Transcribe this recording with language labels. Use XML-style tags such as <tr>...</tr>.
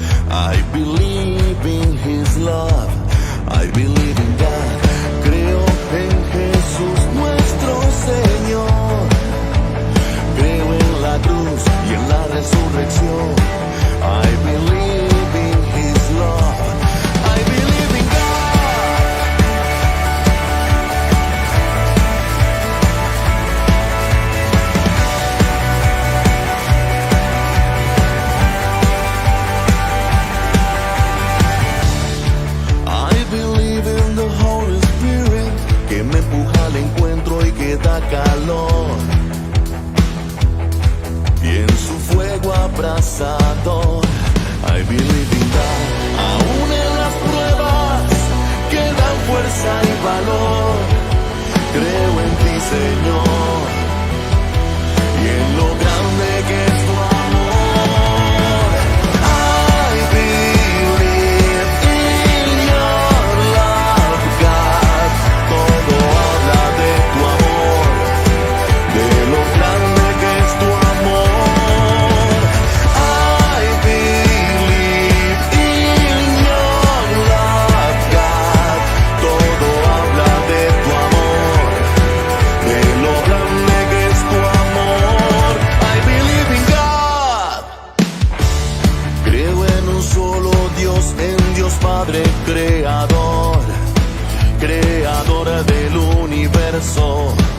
<en>I believe in His love, I believe in God.</en> <es>Creo en Jesús nuestro Señor. Creo en la cruz y en la resurrección.</es> <en>I believe in His love, I believe in God. I believe in the Holy Spirit,</en> <es>que me empuja al encuentro y que da calor. Y en su fuego abrasador,</es> <en>I believe in God.</en> <es>Aún en las pruebas que dan fuerza y valor, creo en ti, Señor, y en lo grande que es tu amor.</es> <en>I believe in your love, God.</en> <es>Todo habla de tu amor, de lo grande que es tu amor.</es> <en>I believe in your love, God.</en> <es>Todo habla de tu amor, de lo grande que es tu amor.</es> <en>I believe in God.</en> <es>Creo en un solo Dios, en Dios Padre creador, creador del universo.</es>